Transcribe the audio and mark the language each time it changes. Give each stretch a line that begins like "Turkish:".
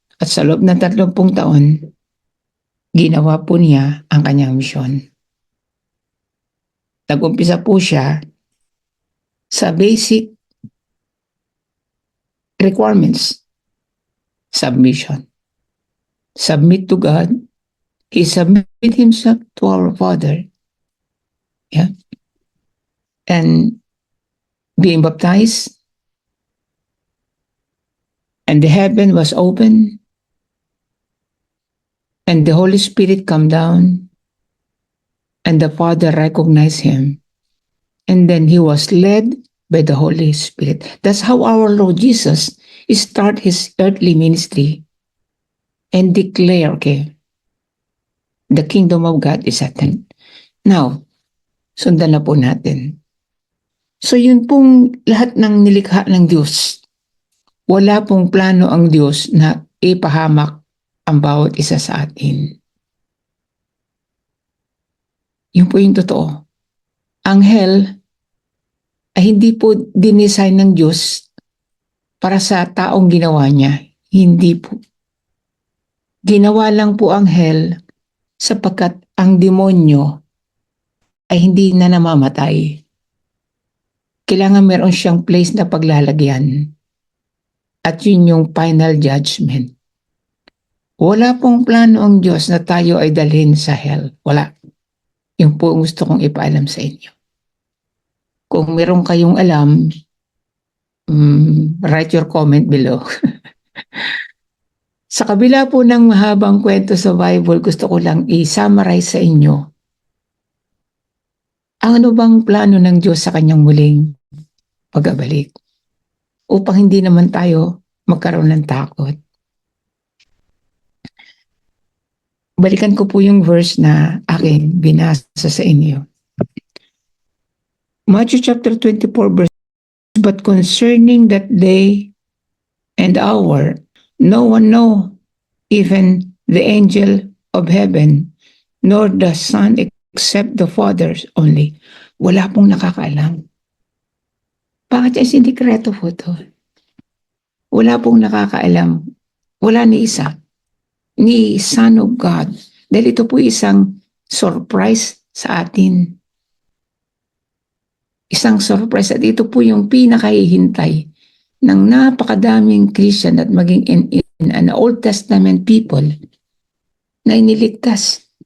Filipino: At sa loob ng 30 taon, ginawa po niya ang kanyang misyon. Nag-umpisa po siya sa
English: basic requirements. Submission. Submit to God. He submitted himself to our Father. Yeah. And being baptized, and the heaven was open, and the Holy Spirit come down, and the Father recognized him. And then he was led by the Holy Spirit. That's how our Lord Jesus start his earthly ministry and declare, okay, the kingdom of God is at hand.
Filipino: Now, sundan na po natin. So yun pong lahat ng nilikha ng Diyos. Wala pong plano ang Diyos na ipahamak ang bawat isa sa atin. Yun po yung totoo. Ang hell ay hindi po dinesign ng Diyos para sa taong ginawa niya. Hindi po. Ginawa lang po ang hell sapagkat ang demonyo ay hindi na namamatay. Kailangan meron siyang place na paglalagyan. At yun yung final judgment. Wala pong plano ang Diyos na tayo ay dalhin sa hell. Wala. Yung po gusto kong ipaalam sa inyo. Kung meron kayong alam,
English: write your comment below.
Filipino: Sa kabila po ng mahabang kwento sa Bible, gusto ko lang i-summarize sa inyo ang ano bang plano ng Diyos sa kanyang muling pagbabalik upang hindi naman tayo magkaroon ng takot. Balikan ko po yung verse na aking binasa sa inyo.
English: Matthew chapter 24 verse, but concerning that day and hour, no one know, even the angel of heaven, nor the Son except the Father only.
Filipino: Wala pong nakakaalam. Bakit ay sindikreto po ito? Wala pong nakakaalam. Wala ni isa. Ni Son of God. Dahil ito po isang surprise sa atin. Isang surprise. At ito po yung pinakahihintay ng napakadaming Christian at maging in an Old Testament people na iniligtas.